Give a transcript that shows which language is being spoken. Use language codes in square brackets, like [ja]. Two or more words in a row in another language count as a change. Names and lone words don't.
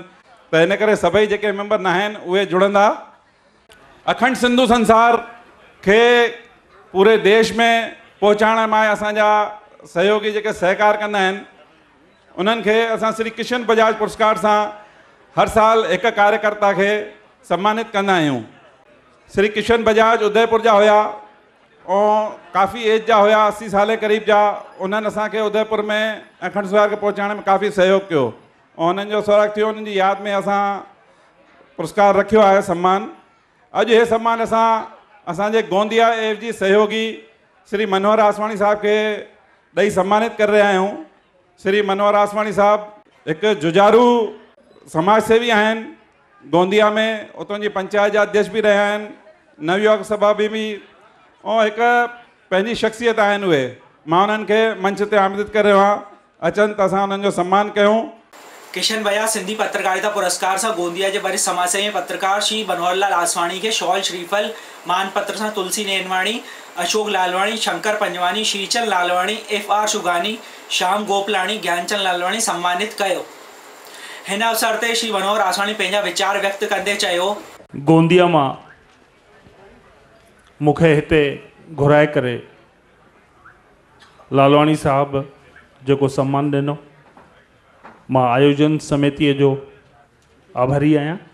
[sd] त हिन करे सभई जेके मेंबर न आहिनि उहे जुड़ंदा। अखंड सिंधु संसार खे पूरे देश में पहुचाइण में असांजा सहयोगी जेके सहकार कंदा आहिनि उन्हनि खे असां श्री किशन बजाज पुरस्कार सां हर साल हिकु कार्यकर्ता खे सम्मानित कंदा आहियूं। श्री किशन बजाज उदयपुर जा हुया ऐं काफ़ी एज जा हुया, 80 साल क़रीब जा। उन्हनि असांखे उदयपुर में अखंड संसार खे पहुचाइण में काफ़ी सहयोग कयो ऐं उन्हनि जो सौराग थियो। उन्हनि जी यादि में असां पुरस्कार रखियो आहे, सम्मान। अॼु हे सम्मान असांजे गोंदिया एफ जी सहयोगी श्री मनोहर आसवाणी साहब खे ॾेई सम्मानित करे रहिया आहियूं। श्री मनोहर आसवाणी साहब हिकु जुझारू समाज सेवी आहिनि गोंदिया में, उतां जी पंचायत जा अध्यक्ष बि रहिया आहिनि, नवयुवक सभा बि ऐं हिकु पंहिंजी शख़्सियत आहिनि उहे। मां उन्हनि खे मंच ते आमंत्रित करे रहियो आहियां, अचनि त असां उन्हनि जो सम्मान कयूं। किशन बजाज सिंधी पत्रकारिता पुरस्कार सां गोंदिया जे वरिष्ठ समाजसेवी पत्रकार श्री मनोहरलाल आसवाणी खे शॉल, श्रीफल, मानपत्र सां तुलसी नेनवाणी, अशोक लालवाणी, शंकर पंजवानी, श्रीचंद लालवाणी, FR शुगानी, श्याम गोपलाणी, ज्ञानचंद लालवाणी सम्मानित कयो। हिन अवसर ते श्री मनोहर आसवाणी पंहिंजा वीचार व्यक्त कंदे चयो, गोंदिया मां मूंखे हिते घुराए करे लालवाणी साहब जेको सम्मान ॾिनो, मां आयोजन समितीअ जो आभारी आहियां।